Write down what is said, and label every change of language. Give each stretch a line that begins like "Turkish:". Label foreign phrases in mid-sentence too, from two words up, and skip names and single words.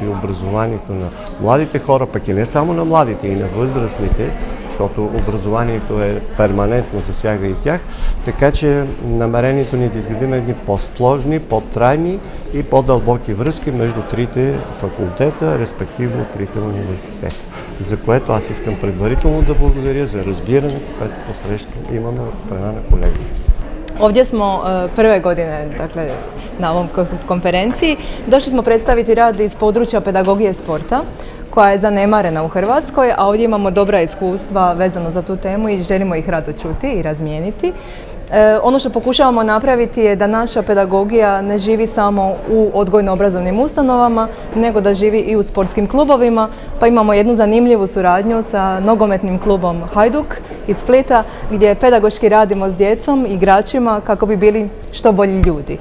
Bulgarian: и образованието на младите хора, пък и не само на младите, и на възрастните, защото образованието е перманентно, засяга и тях, така че намерението ни е да изградим едни по-сложни, по-трайни и по-дълбоки връзки между трите факултета, респективно трите университета, за което аз искам предварително да благодаря за разбирането, което посрещам имаме от страна на колегите.
Croatian: Ovdje smo prve godine na ovom konferenciji. Došli smo predstaviti rad iz područja pedagogije sporta koja je zanemarena u Hrvatskoj, a ovdje imamo dobra iskustva vezano za tu temu i želimo ih rado čuti i razmijeniti. Ono što pokušavamo napraviti je da naša pedagogija ne živi samo u odgojno-obrazovnim ustanovama, nego da živi i u sportskim klubovima, pa imamo jednu zanimljivu suradnju sa nogometnim klubom Hajduk iz Splita, gdje pedagoški radimo s djecom, igračima, kako bi bili što bolji ljudi.